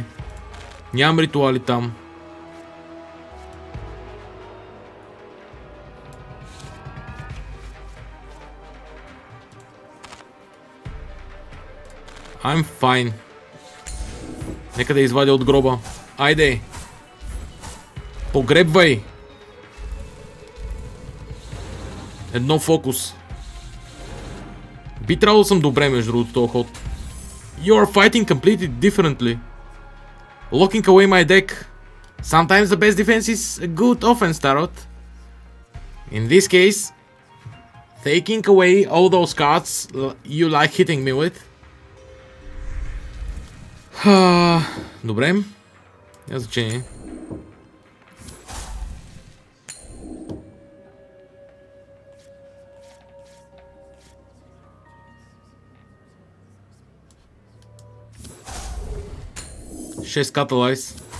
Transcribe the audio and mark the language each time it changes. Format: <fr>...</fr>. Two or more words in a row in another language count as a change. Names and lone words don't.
<bg>Нямам ритуали там.</bg> <en>I'm fine.</en> <bg>Нека да извадя от гроба. Айде! Погребвай! Едно фокус. Би трябвало да съм добре между другото този ход.</bg> <en>You are fighting completely differently. Locking away my deck. Sometimes the best defense is a good offense, Tarot. In this case, taking away all those cards you like hitting me with.</en> <bg>Добре. Няма значение. Шест каталайз.</bg>